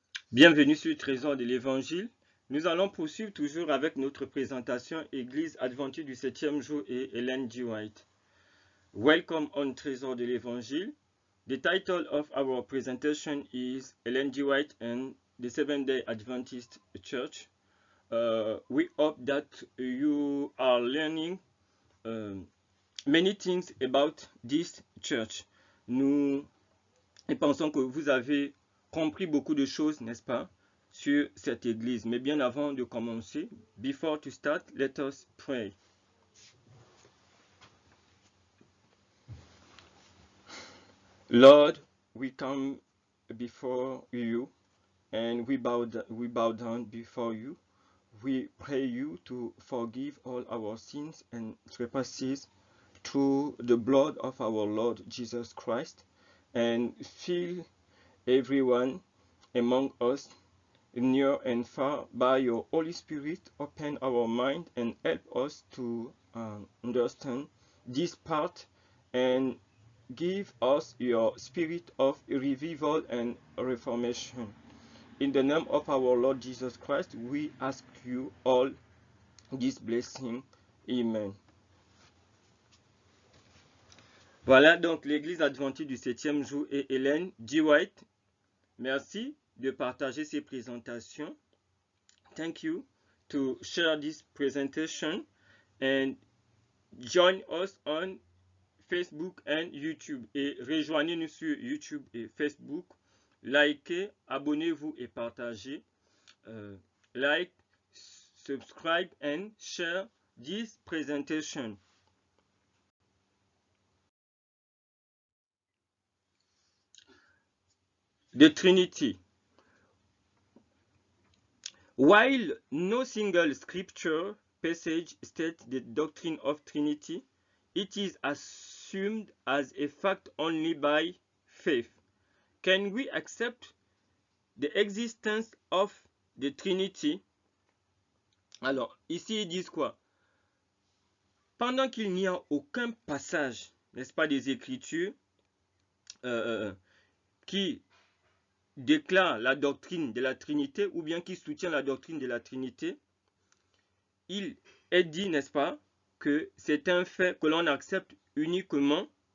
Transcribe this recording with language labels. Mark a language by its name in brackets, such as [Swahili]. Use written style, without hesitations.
[French] Bienvenue sur le Trésor de l'Évangile. Nous allons poursuivre toujours avec notre présentation Église Adventiste du 7e jour et Ellen G. [English] White. Welcome on Trésor de l'Évangile. The title of our presentation is Ellen G. White and the Seventh-day Adventist Church. We hope that you are learning many things about this church. [French] Nous pensons que vous avez compris beaucoup de choses, n'est-ce pas, sur cette église. Mais bien avant de commencer, [English] before to start, let us pray. Lord, we come before you and we bow down before you. We pray you to forgive all our sins and trespasses through the blood of our Lord Jesus Christ, and fill everyone among us, near and far, by your Holy Spirit. Open our mind and help us to understand this part, and give us your spirit of revival and reformation. In the name of our Lord Jesus Christ, we ask you all this blessing. Amen. [French] Voilà donc l'église adventiste du 7e jour et Ellen G. White. Merci de partager ces présentations. [English] Thank you to share this presentation and join us on Facebook and YouTube. [French] Et rejoignez-nous sur YouTube et Facebook. Likez, abonnez-vous et partagez. [English] Like, subscribe and share this presentation. The Trinity. While no single scripture passage states the doctrine of Trinity, it is assumed as a fact only by faith. Can we accept the existence of the Trinity? [French] Alors, ici ils disent quoi? Pendant qu'il n'y a aucun passage, n'est-ce pas, des Écritures qui déclare la doctrine de la Trinité ou bien qui soutient la doctrine de la Trinité, il est dit, n'est-ce pas, que c'est un fait que l'on accepte uniquement,